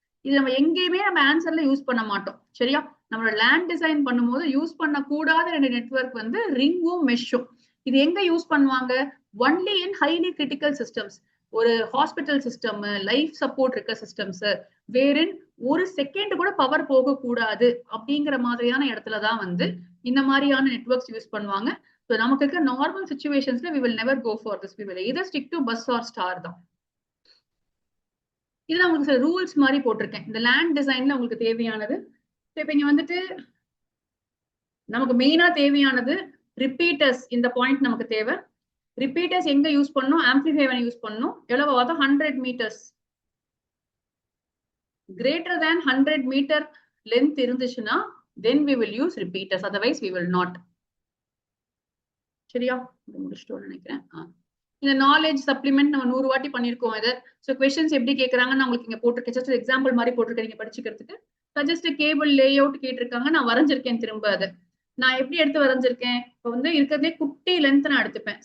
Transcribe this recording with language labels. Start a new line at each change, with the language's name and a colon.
Tamil: இது நம்ம எங்கேயுமே நம்ம ஆன்சர்ல யூஸ் பண்ண மாட்டோம். சரியா? நம்மளோட லேண்ட் டிசைன் பண்ணும்போது யூஸ் பண்ண கூடாத 2 நெட்வொர்க் வந்து ரிங்கும் மெஷ்ஷும். இது எங்க யூஸ் பண்ணுவாங்க?
English: Only in highly critical systems.
Tamil: ஒரு ஹாஸ்பிட்டல் சிஸ்டம், லைஃப் சப்போர்ட் இருக்க சிஸ்டம்ஸ், வேறின் ஒரு செகண்ட் கூட பவர் போக கூடாது அப்படிங்கிற மாதிரியான இடத்துலதான் வந்து இந்த மாதிரியான நெட்வொர்க்ஸ் யூஸ் பண்ணுவாங்க.
English: So
Tamil: நமக்கு இருக்க normal சிச்சுவேஷன்ஸ்ல
English: we will never go for this. We will either stick to bus or star தான்.
Tamil: இதுல உங்களுக்கு சில ரூல்ஸ் மாதிரி போட்டிருக்கேன் இந்த லேண்ட் டிசைன்ல உங்களுக்கு தேவையானது. இப்ப இங்க வந்துட்டு நமக்கு மெயினா தேவையானது ரிப்பீட்டர்ஸ். இந்த பாயிண்ட் நமக்கு தேவை. ரிப்பீட்டர்ஸ் எங்க யூஸ் பண்ணணும்? ஆம்பிளிஃபையர் யூஸ் பண்ணணும். எவ்வளவு? 100 meters.
English: Greater than 100 meter length
Tamil: இருந்துச்சுன்னா
English: then we will use repeaters, otherwise we will not.
Tamil: சரியா? முடிச்சிட்டோம்னு நினைக்கிறேன். இந்த நாலேஜ் சப்ளிமெண்ட் நம்ம 100 வாட்டி பண்ணிருக்கோம் இதை. ஸோ கொஸ்டின்ஸ் எப்படி கேட்கறாங்கன்னு உங்களுக்கு இங்க போட்டிருக்கேன். ஜஸ்ட் எக்ஸாம்பிள் மாதிரி போட்டிருக்கேன் நீங்க படிச்சுக்கிறதுக்கு. சஜஸ்ட் கேபிள் லே அவுட் கேட்டிருக்காங்க, நான் வரைஞ்சிருக்கேன் திரும்ப. அதை நான் எப்படி எடுத்து வரைஞ்சிருக்கேன்? இப்போ வந்து இருக்கிறதே குட்டி லென்த் நான் எடுத்துப்பேன்.